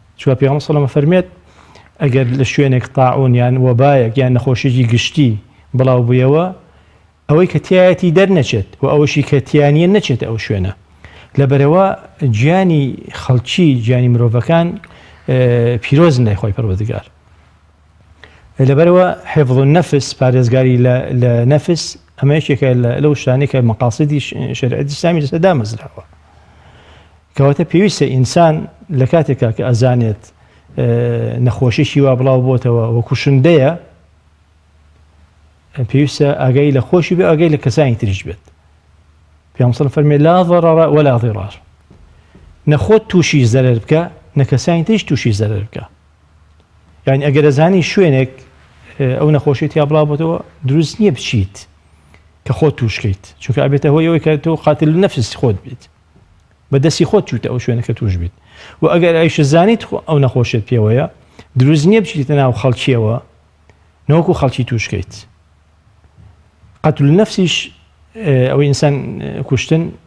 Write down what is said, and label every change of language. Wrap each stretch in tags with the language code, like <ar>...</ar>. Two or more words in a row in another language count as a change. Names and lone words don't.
<ckb>چوە پێغەمبەر</ckb> <ar>صلی الله</ar> <ckb>فەرمێت ئەگەر لە شوێنێک تاعون یان وەبایەک یان نەخۆشیی گشتی بڵاو بوویەوە ئەوەی کە تایەتی دەرنەچێت و ئەوەشی کە تیانیە نەچێت ئەو شوێنە لەبەرەوە گیانی خەڵکی گیانی مرۆڤەکان پیرۆزن لای خۆی پەروەردگار لەبەرەوە</ckb> <ar>حفظ النفس</ar> <ckb>پارێزگاری لە نەفس ئەمە یەکێکە لەو شتانەی کە مەقاصدی شەریعەتی ئیسلامی لەسەر دامەزراوە کەواتە پێویستە ئینسان لە کاتێکا کە ئەزانێت نەخۆشیشی وا بڵاو بۆتەوە وەکو شندەیە پێویستە ئاگای لە خۆشی بێ ئاگای لە کەسانی تریش بێت پێغەمبەر فەرمێ</ckb> <ar>لا ضرر ولا ضرار</ar> <ckb>نەخۆت تووشی زەرەر بکە نە کەسانی تریش تووشی زەرەر بکە یعنی ئەگەر ئەزانی شوێنێک ئەو نەخۆشیت یا بڵاو بۆتەوە دروست نییە بچیت کە خۆت تووشکەیت چونکە ئەبێتە هۆی ئەوەی کە تۆ قاتل نەفس خۆت بیت بەدەستی خۆت چوتە ئەو شوێنەکە توش بیت و ئەگەر ئەیش زانیت ئەو نەخۆشیت پێوەیە دروست نییە بچیتە ناو خەڵکیەوە نەوەکو خەڵکی توشکەیت قتل نەفسیش ئەوەی ئینسان کوشتن</ckb>